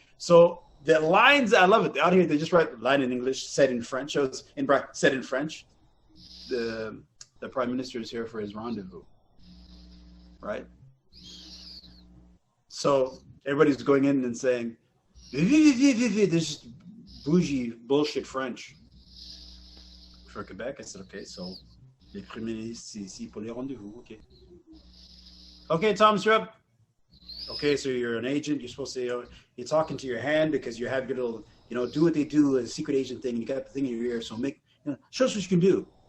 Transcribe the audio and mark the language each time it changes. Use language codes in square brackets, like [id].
[en] So the lines, I love it. Out here, they just write line in English, said in French. Said in French. The prime minister is here for his rendezvous, right? So everybody's going in and saying, "This is bougie bullshit French." For Quebec, I said, "Okay, so [fr] les premiers ministres c'est ici pour les rendezvous." [en] Okay, Thomas, you're up. Okay, so you're an agent. You're supposed to, you're talking to your hand because you have your little, do what they do, a secret agent thing. You got the thing in your ear, so show us what you can do.